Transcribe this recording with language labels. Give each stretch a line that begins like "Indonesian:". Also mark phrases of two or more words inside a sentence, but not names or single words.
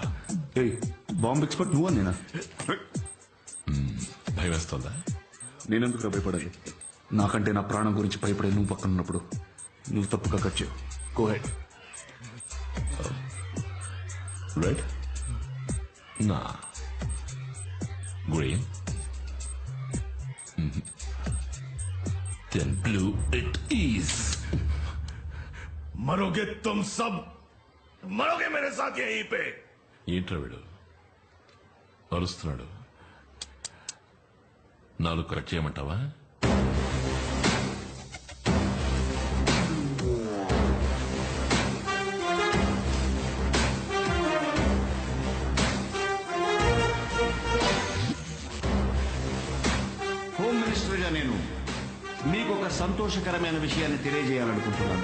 English: bomb expert
Telugu: నువ్వా నేనా? భయం వేస్తుందా? నేనెందుకు భయపడాలి? నాకంటే నా ప్రాణం గురించి భయపడే నువ్వు పక్కన ఉన్నప్పుడు నువ్వు తప్పుగా కట్ చేయవు.
English: go ahead. Red? Nah. Green? Then blue it is.
Hindi: मरोगे तुम सब, मरोगे मेरे साथ यहीं पे।
Telugu: ఏంట్రా వీడు అరుస్తున్నాడు? నాలుగు కట్ చేయమంటావా?
English: home minister
Telugu: గా నేను మీకు ఒక సంతోషకరమైన విషయాన్ని తెలియజేయాలనుకుంటున్నాను.